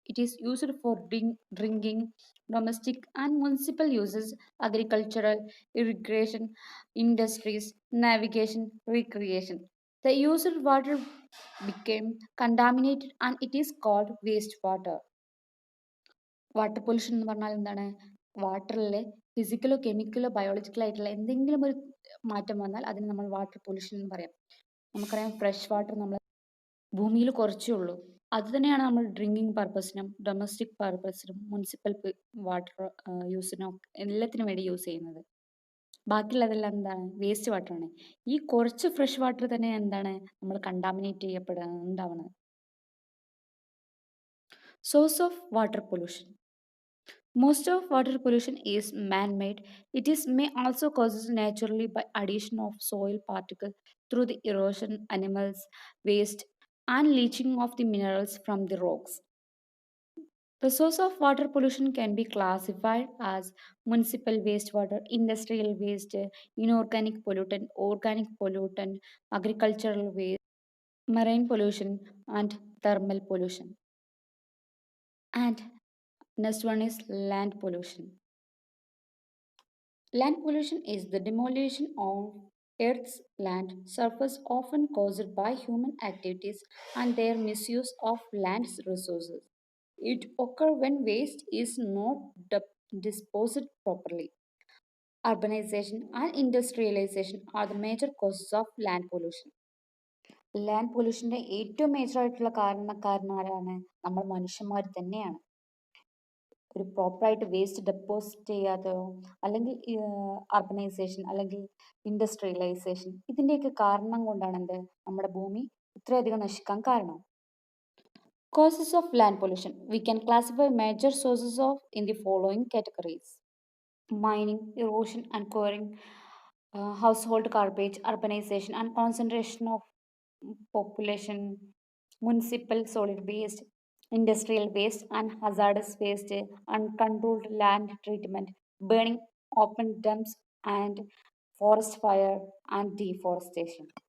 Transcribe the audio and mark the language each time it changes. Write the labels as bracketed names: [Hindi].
[English] It is used for drinking, domestic and municipal uses, agricultural, irrigation, industries, navigation, recreation. The used water became contaminated and it is called wastewater. [Malayalam] Water pollution എന്ന് പറഞ്ഞാൽ എന്താണ്? വാട്ടറിലെ ഫിസിക്കലോ കെമിക്കലോ ബയോളജിക്കലോ ആയിട്ടുള്ള എന്തെങ്കിലും ഒരു മാറ്റം വന്നാൽ അതിന് നമ്മൾ വാട്ടർ പൊല്യൂഷൻ എന്ന് പറയാം. നമുക്കറിയാം ഫ്രഷ് വാട്ടർ നമ്മൾ ഭൂമിയിൽ കുറച്ചേ ഉള്ളൂ. അത് തന്നെയാണ് നമ്മൾ ഡ്രിങ്കിങ് പർപ്പസിനും ഡൊമസ്റ്റിക് പർപ്പസിനും മുനിസിപ്പൽ വാട്ടർ യൂസിനും എല്ലാത്തിനും വേണ്ടി യൂസ് ചെയ്യുന്നത്. ബാക്കിയുള്ളതെല്ലാം എന്താണ്? വേസ്റ്റ് വാട്ടറാണ്. ഈ കുറച്ച് ഫ്രഷ് വാട്ടർ തന്നെ എന്താണ് നമ്മൾ കണ്ടാമിനേറ്റ് ഉണ്ടാവുന്നത്. [English] Source of water pollution. Most of water pollution is man-made. It is may also causes naturally by addition of soil particles through the erosion, animals, waste, and leaching of the minerals from the rocks. The source of water pollution can be classified as municipal wastewater, industrial waste, inorganic pollutant, organic pollutant, agricultural waste, marine pollution, and thermal pollution. And next one is land pollution. Land pollution is the demolition of Earth's land surface often caused by human activities and their misuse of land's resources. It occurs when waste is not disposed properly. Urbanization and industrialization are the major causes of land pollution. [Malayalam] Land പൊല്യൂഷൻ്റെ ഏറ്റവും major ആയിട്ടുള്ള കാരണക്കാരനാരാണ്? നമ്മൾ മനുഷ്യന്മാർ തന്നെയാണ്. ഒരു പ്രോപ്പറായിട്ട് waste deposit ചെയ്യാതെയോ അല്ലെങ്കിൽ urbanisation അല്ലെങ്കിൽ industrialisation ഇതിൻ്റെയൊക്കെ കാരണം കൊണ്ടാണ് എന്ത് നമ്മുടെ ഭൂമി ഇത്രയധികം നശിക്കാൻ കാരണം. [English] Causes of land pollution. We can classify major sources of in the following categories: mining, erosion and quarrying, household garbage, urbanization and concentration of population, municipal solid waste, industrial waste and hazardous waste, uncontrolled land treatment, burning open dumps and forest fire and deforestation.